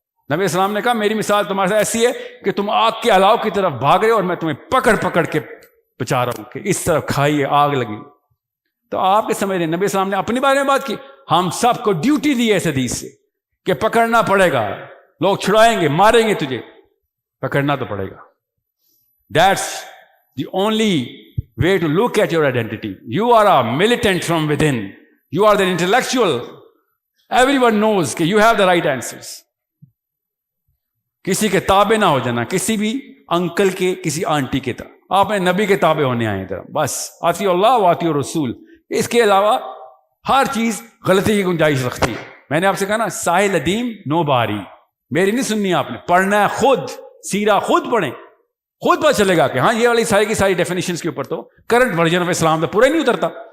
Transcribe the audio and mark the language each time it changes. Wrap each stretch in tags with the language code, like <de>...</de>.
<ur>نبی اسلام نے کہا میری مثال تمہارے ساتھ ایسی ہے کہ تم آگ کے الاؤ کی طرف بھاگ رہے ہو اور میں تمہیں پکڑ پکڑ کے بچا رہا ہوں کہ اس طرف کھائیے آگ لگی. تو آپ کے سمجھ رہے ہیں نبی اسلام نے اپنی بارے میں بات کی, ہم سب کو ڈیوٹی دی ہے اس حدیث سے کہ پکڑنا پڑے گا, لوگ چھڑائیں گے, ماریں گے تجھے, پکڑنا تو پڑے گا.</ur> <en>That's the only way to look at your identity. You are a militant from within. You are the intellectual. Everyone knows کہ you have the right answers.</en> <ur>کسی کے تابع نہ ہو جانا, کسی بھی انکل کے, کسی آنٹی کے طرح. آپ نے نبی کے تابع ہونے آئے ہیں بس.</ur> <ar>آتی اللہ و آتی رسول.</ar> <ur>اس کے علاوہ ہر چیز غلطی کی گنجائش رکھتی ہے. میں نے آپ سے کہا نا, ساحل ادیم نو باری, میری نہیں سننی آپ نے, پڑھنا ہے خود, سیرہ خود پڑھیں, خود پتہ چلے گا کہ ہاں یہ والی ساری کی ساری ڈیفینیشنز کے اوپر تو کرنٹ ورژن آف اسلام تو پورا ہی نہیں اترتا.</ur>